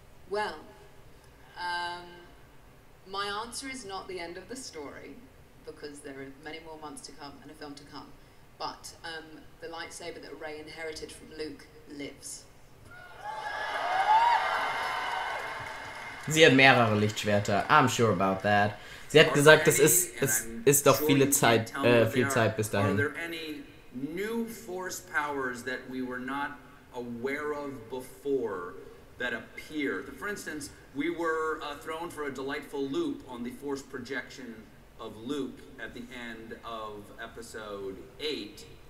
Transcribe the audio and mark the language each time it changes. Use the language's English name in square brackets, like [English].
[English] Well, my answer is not the end of the story, because there are many more months to come and a film to come. But the lightsaber that Rey inherited from Luke lives. [German] Sie hat mehrere Lichtschwerter. [English] I'm sure about that. [German] Sie hat gesagt, es ist doch viel Zeit bis dahin. [English] Are there any new force powers that we were not aware of before that appear? For instance, we were thrown for a delightful loop on the force projection of Luke at the end of episode 8.